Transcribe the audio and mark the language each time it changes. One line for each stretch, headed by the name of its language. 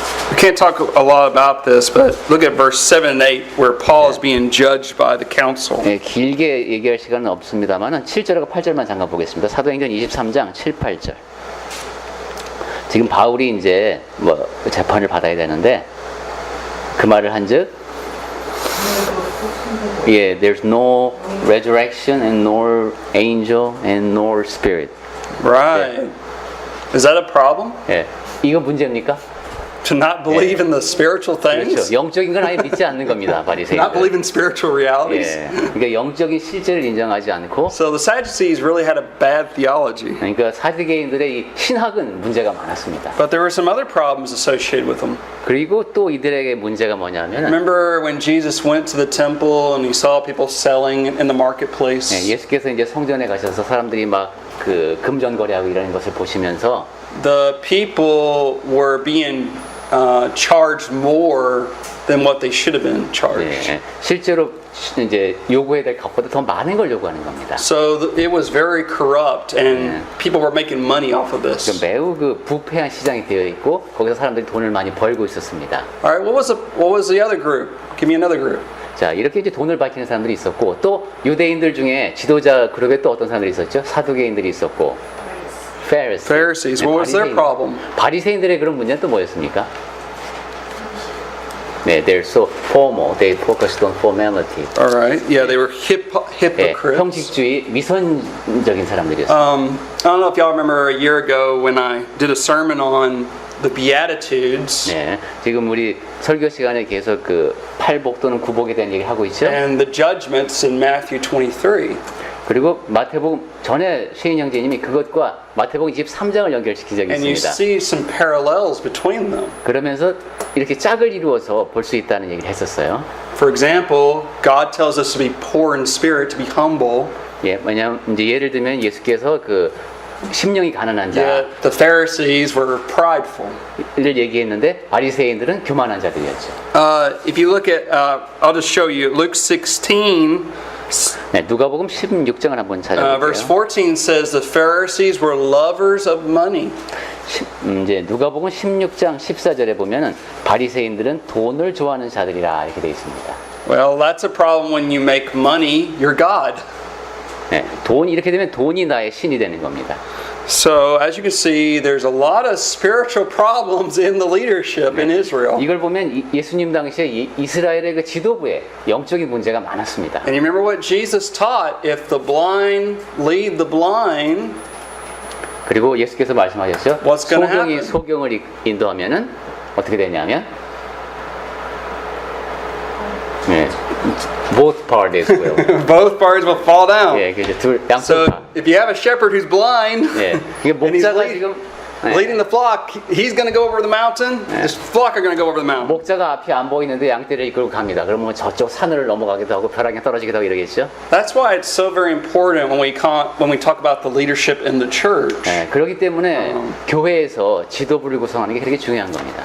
English: We can't talk a lot about this, but look at verse 7 and 8 where Paul is being judged by the council.
Korean: 네, 길게 얘기할 시간은 없습니다만 7절하고 8절만 잠깐 보겠습니다. 사도행전 23장 7, 8절. 지금 바울이 이제 뭐 재판을 받아야 되는데 그 말을 한즉
English: there's no resurrection and nor angel and nor spirit. Right. Is that a problem?
Korean: 예, 이거 문제입니까?
English: To not believe in the spiritual things?
Korean: 그렇죠. 영적인 건 아예 믿지 않는 겁니다.
English: Not
Korean: 바리새인들.
English: believe in spiritual realities?
Korean: 예. 그러니까 영적인 실제를 인정하지 않고
English: So the Sadducees really had a bad theology.
Korean: 그러니까 사두개인들의 이 신학은 문제가 많았습니다.
English: But there were some other problems associated with them.
Korean: 그리고 또 이들에게 문제가 뭐냐면
English: Remember when Jesus went to the temple and he saw people selling in the marketplace?
Korean: 예수께서 이제 성전에 가셔서 사람들이 막 그 금전거래하고 이러는 것을 보시면서
English: The people were being charged more than what they should have been charged.
Korean: 예, 실제로 이제 요구해야 될 값보다 더 많은 걸 요구하는 겁니다.
English: So it was very corrupt, and people were making money off of this.
Korean: 매우 그 부패한 시장이 되어 있고 거기서 사람들이 돈을 많이 벌고 있었습니다.
English: All right, what was the other group? Give me another group.
Korean: 자, 이렇게 이제 돈을 밝히는 사람들이 있었고 또 유대인들 중에 지도자 그룹에 또 어떤 사람들이 있었죠? 사두개인들이 있었고
English: Pharisees. What was their problem?
Korean: 바리새인들의 그런 문제는 또 뭐였습니까?
English: 네, they're so formal. They focused on formality. All right, yeah, they were hypocrites.
Korean: 형식주의, 미선적인 사람들이었어요.
English: I don't know if y'all remember a year ago when I did a sermon on the Beatitudes.
Korean: 네, 지금 우리 설교 시간에 계속 그 팔복 또는 구복에 대한 얘기 하고 있죠.
English: And the judgments in Matthew 23.
Korean: 그리고 마태복음 전에 최인 형제님이 그것과 마태복음 23장을 연결시킨 적이
English: And you
Korean: 있습니다.
English: see some parallels between them.
Korean: 그러면서 이렇게 짝을 이루어서 볼 수 있다는 얘기를 했었어요.
English: For example, God tells us to be poor in spirit, to be humble.
Korean: 예, 왜냐면 이제 예를 들면 예수께서 그 심령이 가난한
English: Yet the Pharisees were prideful.
Korean: 자를 얘기했는데 바리새인들은 교만한 자들이었죠.
English: If you look at, I'll just show you Luke 16.
Korean: 네, 누가복음 16장을 한번
English: Verse
Korean: 찾아볼게요.
English: 14 says the Pharisees were lovers of money.
Korean: 이제 누가복음 16장 14절에 보면은 바리새인들은 돈을 좋아하는 자들이라 이렇게 되어 있습니다.
English: Well, that's a problem when you make money your God.
Korean: 네, 돈 이렇게 되면 돈이 나의 신이 되는 겁니다.
English: So, as you can see, there's a lot of spiritual problems in the leadership in Israel.
Korean: 이걸 보면 예수님 당시에 이스라엘의 그 지도부에 영적인 문제가 많았습니다.
English: And you remember what Jesus taught? If the blind lead the blind,
Korean: 그리고 예수께서 말씀하셨죠.
English: What's gonna
Korean: 소경이
English: happen?
Korean: 소경을 인도하면은 어떻게 되냐면 네,
English: both parties will. both parties will fall down.
Korean: 예, 그 이제 둘 양쪽
English: So,
Korean: 다.
English: if you have a shepherd who's blind,
Korean: 예, 이게
English: and he's
Korean: 목자가 지금
English: leading the flock, he's going to go over the mountain. This flock are going to go over the mountain.
Korean: 목자가 앞이 안 보이는데 양떼를 이끌고 갑니다. 그러면 저쪽 산을 넘어가기도 하고 벼락에 떨어지기도 하고 이러겠죠.
English: That's why it's so very important when we talk about the leadership in the church.
Korean: 예, 그렇기 때문에 교회에서 지도부를 구성하는 게 그렇게 중요한 겁니다.